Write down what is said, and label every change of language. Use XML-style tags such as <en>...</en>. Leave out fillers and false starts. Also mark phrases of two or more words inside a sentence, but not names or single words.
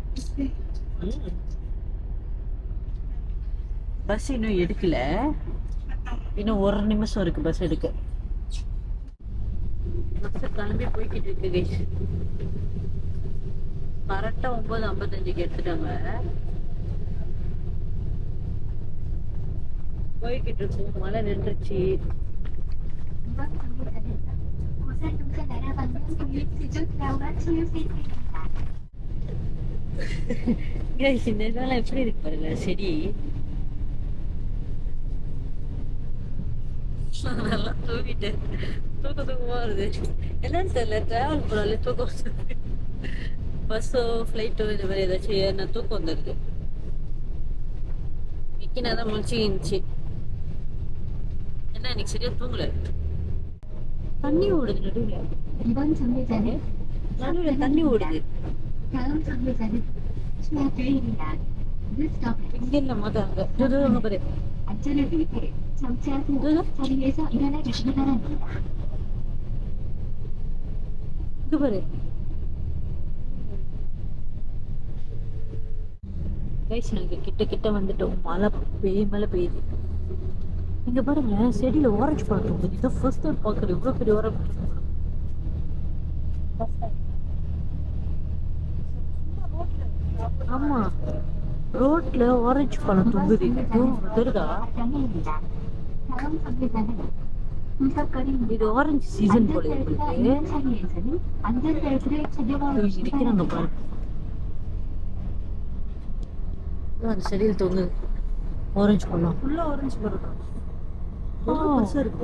<ta>பஸ் இன்னும் எடுக்கல, இன்னும் 1 நிமிஷம் இருக்கு பஸ் எடுக்க. பஸ் கிளம்பி போய்கிட்டு இருக்கு கைஸ். கரெக்டா 9:55க்கு எடுத்துட்டாங்க. போய்கிட்டு இருக்கோம், மழை நின்றுச்சு. 우선 동사 날아가면 동일 수준 라우가 치유 세트입니다. கைஸ் இந்த இதெல்லாம் எப்படி இருக்கு பாருங்க செடி. நல்லா தூங்கிட்டேன், தூக்கமா வருது. என்னன்னு தெரியல, டிராவல் பண்ணாலே தூக்கம் வருது. பஸ்ஸோ ஃப்ளைட்டோ இந்த மாதிரி ஏதாச்சும் ஏன்னா தூக்கம் வந்துடுது. விக்கினா தான் முழிச்சு இருந்துச்சு. என்ன இன்னைக்கு சரியா தூங்கல. தண்ணி ஓடுது நடுவுல,</ta> <ko>이번 정류장은</ko> <ta>நடுவுல தண்ணி ஓடுது.</ta> <ko>다음 정류장은 추하교입니다.</ko> <en>This stop</en> <ta>இங்க இல்ல மொதல் அங்க அங்க பாரு.</ta> <ko>안전을 위해 정차 후 자리에서 일어나 주시기 바랍니다.</ko> <ta>இங்க பாரு கைஸ், நாங்க கிட்ட கிட்ட வந்துட்டோம். மழை பெய்யுது. இங்க பாருங்க செடியில ஆரஞ்சு பழம் இருக்குது. இதான்</ta> <en>first time</en> <ta>பாக்குறேன் இவ்வளவு பெரிய ஆரஞ்சு. ஆமா, ரோட்ல ஆரஞ்சு பழம் தொங்குது. தெரியுதா?</ta> <ko>정류입니다. 다음 정류장은 구석거리입니다.</ko> <ta>இது</ta> <en>orange season</en> <ta>போல இருக்கு.</ta> <ko>있는 자리에서는 안전벨트를 착용하고 주시기</ko> <ta>நிக்கிறாங்க</ta> <ko>바랍니다.</ko> <ta>பாரு, அந்த செடியில் தொங்குது ஆரஞ்சு பழம். ஃபுல்லா ஆரஞ்சு மரம் தான். ரொம்ப ஆ. பெருசா இருக்கு.</ta>